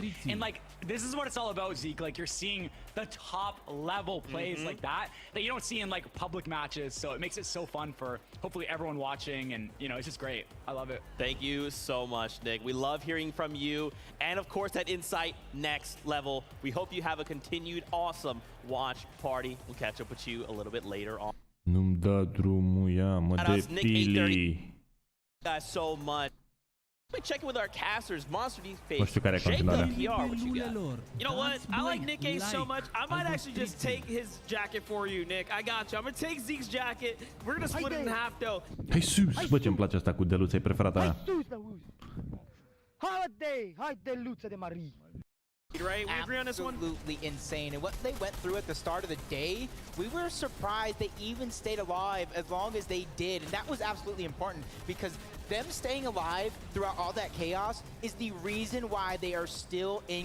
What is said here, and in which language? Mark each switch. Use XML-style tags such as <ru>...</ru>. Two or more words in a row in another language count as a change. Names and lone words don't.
<en>And, like, this is what it's all about, Zeke. Like, you're seeing the top level plays like that you don't see in like public matches, so it makes it so fun for hopefully everyone watching, and you know, it's just great. I love it. Thank you so much, Nick. We love hearing from you, and of course that insight next level. We hope you have a continued awesome watch party. We'll catch up with you a little bit later on.</en> <ro>Nu-mi dă drumul, ia mă de pili.</ro> <en>Guys, so much. We check in with our casters, Monster Deep Face,</en> <ro>Nu știu care e continuarea.</ro> <en>PR, what you got? You know what? I like Nick Ace so much. I might actually just take his jacket for you, Nick. I got you. I'm gonna take Zeke's jacket. We're gonna split it in half, though.</en> <ro>Hai sus! Bă, ce-mi place asta cu Deluța, e preferata mea. Hai Deluța de Mari.</ro> <en>Right? We agree on this one? Absolutely insane. And what they went through at the start of the day, we were surprised they even stayed alive as long as they did. And that was absolutely important because them staying alive throughout all that chaos is the reason why they are still in.</en>